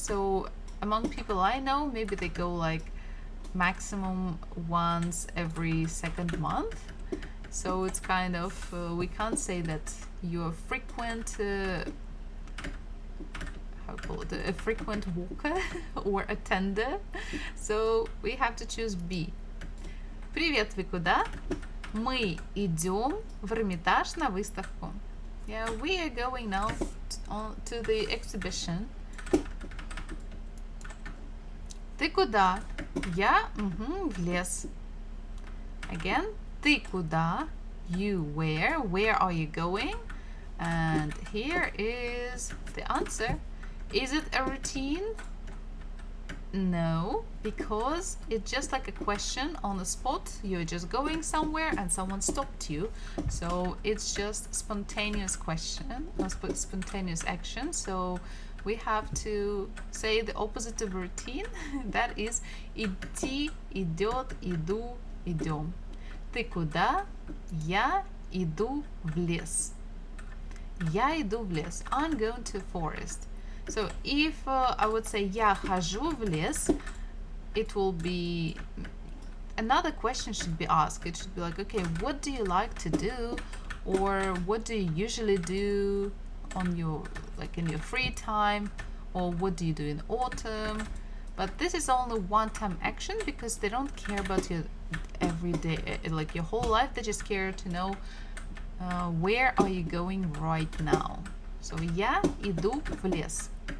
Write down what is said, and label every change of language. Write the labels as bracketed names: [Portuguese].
[English] So among people I know, maybe they go like maximum once every second month. So it's kind of we can't say that you're a frequent how call it, a frequent walker or attender. So we have to choose B. [Russian] Привет, вы куда? Мы идем в Эрмитаж на выставку. [English] Yeah, we are going now to the exhibition. [Russian] Ты куда? Я в лес. Again, ты куда? [English] You where? Where are you going? And here is the answer. Is it a routine? No, because it's just like a question on the spot. You're just going somewhere and someone stopped you. So it's just spontaneous question, or spontaneous action. So we have to say the opposite of routine. That is [Russian] идти, идет, иду, идем. Ты куда? Я иду в лес. Я иду в лес. [English] I'm going to forest. So if I would say [Russian] я хожу в лес, [English] it will be another question should be asked. It should be like, okay, what do you like to do, or what do you usually do on your like in your free time, or what do you do in autumn? But this is only one-time action because they don't care about your everyday, like your whole life. They just care to know where are you going right now. [Russian] So я иду в лес.